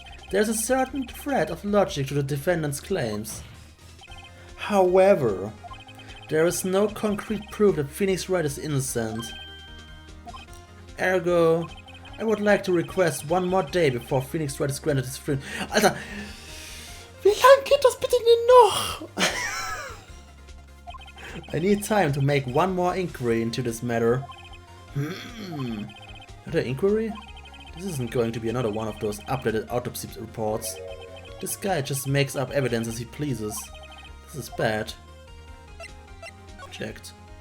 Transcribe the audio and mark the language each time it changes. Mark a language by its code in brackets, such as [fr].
[en] There's a certain thread of logic to the defendant's claims. However, there is no concrete proof that Phoenix Wright is innocent. Ergo, I would like to request one more day before Phoenix Wright is granted his freedom. [de] Alter, wie lang geht das bitte denn noch? [en] I need time to make one more inquiry into this matter. Another inquiry? This isn't going to be another one of those updated autopsy reports. This guy just makes up evidence as he pleases. This is bad. Checked.